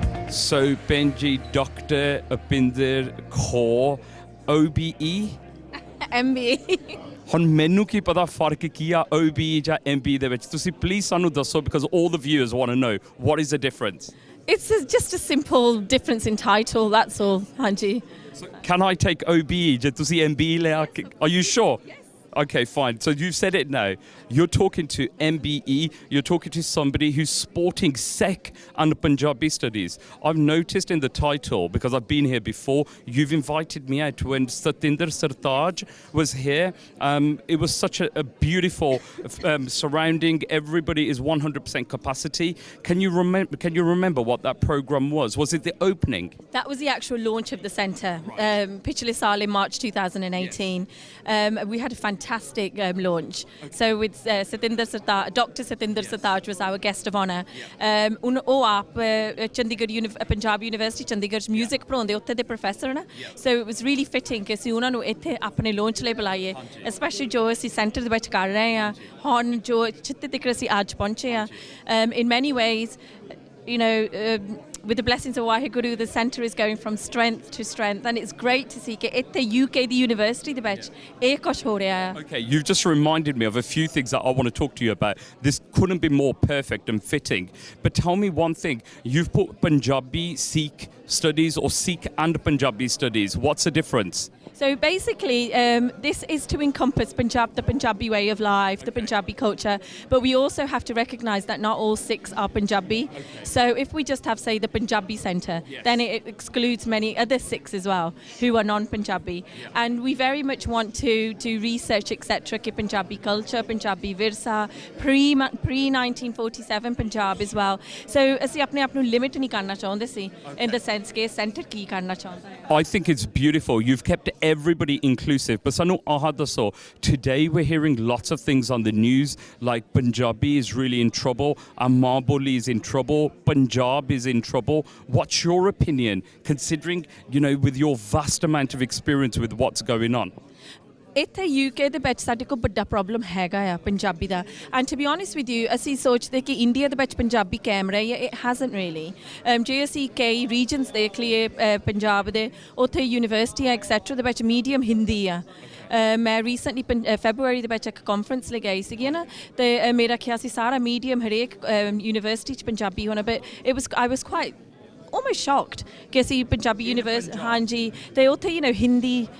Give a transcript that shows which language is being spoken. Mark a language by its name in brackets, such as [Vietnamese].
[English] So Benji, Dr. Abinder Kaur, OBE? MBE [Punjabi] ਹੁਣ ਮੈਨੂੰ ਕੀ ਪਤਾ ਫਰਕ ਕੀ ਆ OBE ਜਾਂ MBE ਦੇ ਵਿੱਚ? ਤੁਸੀਂ ਪਲੀਜ਼ ਸਾਨੂੰ ਦੱਸੋ, [English] because all the viewers want to know what is the difference. It's just a simple difference in title, that's all. [Punjabi] Hanji. [English] So can I take OBE [Punjabi] ਜੇ ਤੁਸੀਂ MBE ਲਿਆ? [English] Are you sure? Yes. Okay, fine. So you've said it now. You're talking to MBE. You're talking to somebody who's sporting Sikh and Punjabi studies. I've noticed in the title, because I've been here before, you've invited me out when Satinder Sartaaj was here. It was such a beautiful surrounding. Everybody is 100% capacity. Can you remember what that program was? Was it the opening? That was the actual launch of the centre. [Punjabi] Pichhle saal [English] in March 2018. Yes. We had a fantastic launch. Okay. So with Satinder Sartaaj, Dr. Satinder Sartaaj was our guest of honour. [Punjabi] ਉਹ ਆਪ Chandigarh Punjab university Chandigarh music ਪੜ੍ਹਾਉਂਦੇ, ਉੱਥੇ ਦੇ professor ਨਾ। [English] so it was really fitting [Punjabi] ਕਿ ਅਸੀਂ ਉਹਨਾਂ ਨੂੰ ਇੱਥੇ ਆਪਣੇ ਲਾਂਚ ਲਈ ਬੁਲਾਈਏ, ਸਪੈਸ਼ਲੀ ਜੋ ਅਸੀਂ ਸੈਂਟਰ ਦੇ ਵਿੱਚ ਕਰ ਰਹੇ ਹਾਂ ਹੁਣ, ਜੋ ਜਿੱਥੇ ਤੱਕ ਅਸੀਂ ਅੱਜ ਪਹੁੰਚੇ ਹਾਂ। [English] In many ways, you know, with the blessings of Waheguru, the centre is going from strength to strength, and it's great to see that at the UK, the university, the batch, Okay, you've just reminded me of a few things that I want to talk to you about. This couldn't be more perfect and fitting. But tell me one thing: you've put Punjabi Sikh studies or Sikh and Punjabi studies. What's the difference? So basically, this is to encompass Punjab, the Punjabi way of life, the Punjabi culture, but we also have to recognise that not all Sikhs are Punjabi. Okay. So if we just have, say, the Punjabi centre, then it excludes many other Sikhs as well who are non-Punjabi. Yeah. And we very much want to research, etc., ki Punjabi culture, Punjabi virsa, pre-1947 Punjab as well. [Punjabi] So ਅਸੀਂ ਆਪਣੇ ਆਪ ਨੂੰ limit ਨਹੀਂ ਕਰਨਾ ਚਾਹੁੰਦੇ ਸੀ, [English] in the sense [Punjabi] ਕਿ center ਕੀ ਕਰਨਾ ਚਾਹੁੰਦਾ ਹੈ। [English] I think it's beautiful. You've kept everybody inclusive. But [Punjabi] sanu aha daso, [English] today we're hearing lots of things on the news like Punjabi is really in trouble, Amaboli is in trouble, Punjab is in trouble. What's your opinion, considering, you know, with your vast amount of experience with what's going on? [Punjabi] ਇੱਥੇ UK ਦੇ ਵਿੱਚ ਸਾਡੇ ਕੋਲ ਵੱਡਾ problem ਹੈਗਾ ਆ ਪੰਜਾਬੀ ਦਾ [English] and to be honest with you [Punjabi] ਅਸੀਂ ਸੋਚਦੇ ਕਿ ਇੰਡੀਆ ਦੇ ਵਿੱਚ ਪੰਜਾਬੀ ਕਾਇਮ ਰਹੀ ਹੈ [English] it hasn't really [Punjabi] ਜੇ ਅਸੀਂ ਕਈ ਰੀਜਨਸ ਦੇਖ ਲਈਏ ਪੰਜਾਬ ਦੇ ਉੱਥੇ ਯੂਨੀਵਰਸਿਟੀਆਂ ਐਕਸੈਟਰਾ ਦੇ ਵਿੱਚ ਮੀਡੀਅਮ ਹਿੰਦੀ ਆ ਮੈਂ ਰੀਸੈਂਟਲੀ ਫੈਬਰੂਰੀ ਦੇ ਵਿੱਚ ਇੱਕ ਕਾਨਫਰੰਸ ਲਗਾਈ ਸੀਗੀ ਨਾ ਤੇ ਮੇਰਾ ਖਿਆਲ ਸੀ ਸਾਰਾ ਮੀਡੀਅਮ ਹਰੇਕ ਯੂਨੀਵਰਸਿਟੀ 'ਚ ਪੰਜਾਬੀ ਹੋਣਾ [English] but I was quite almost shocked [Punjabi] ਕਿ ਅਸੀਂ ਪੰਜਾਬੀ ਯੂਨੀਵਰਸਿਟੀ ਹਾਂਜੀ ਤੇ ਉੱਥੇ [English] you know Hindi